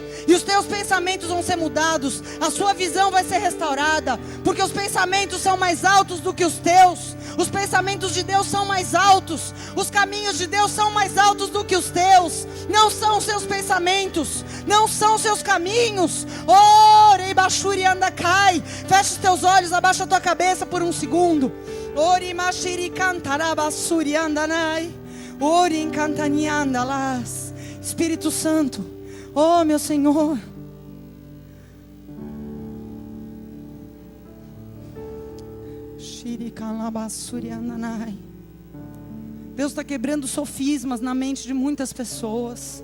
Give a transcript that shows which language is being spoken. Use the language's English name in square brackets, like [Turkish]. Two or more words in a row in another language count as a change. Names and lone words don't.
[Portuguese] E os teus pensamentos vão ser mudados, a sua visão vai ser restaurada, porque os pensamentos são mais altos do que os teus. Os pensamentos de Deus são mais altos, os caminhos de Deus são mais altos do que os teus. Não são os seus pensamentos, não são os seus caminhos. Oh, Reibachuri anda cai. Fecha os teus olhos, abaixa a tua cabeça por um segundo. Ori mashiri cantarabasuri andanai. Ori encantani andalas. Espírito Santo, oh meu Senhor. Deus está quebrando sofismas na mente de muitas pessoas.